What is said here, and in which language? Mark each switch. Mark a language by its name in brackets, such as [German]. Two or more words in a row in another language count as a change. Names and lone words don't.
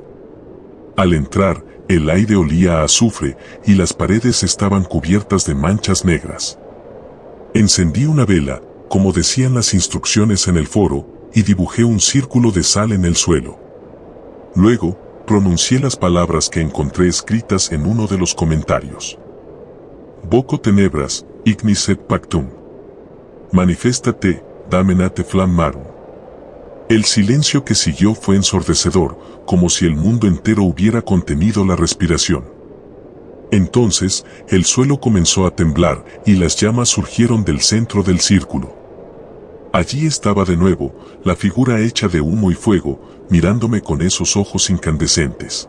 [Spanish] Al entrar, el aire olía a azufre y las paredes estaban cubiertas de manchas negras. Encendí una vela, como decían las instrucciones en el foro, y dibujé un círculo de sal en el suelo. Luego, pronuncié las palabras que encontré escritas en uno de los comentarios. [Latin] Voco tenebras, ignis et pactum. Maniféstate, damenate flammarum. [Spanish] El silencio que siguió fue ensordecedor, como si el mundo entero hubiera contenido la respiración. Entonces, el suelo comenzó a temblar y las llamas surgieron del centro del círculo. Allí estaba de nuevo, la figura hecha de humo y fuego, mirándome con esos ojos incandescentes.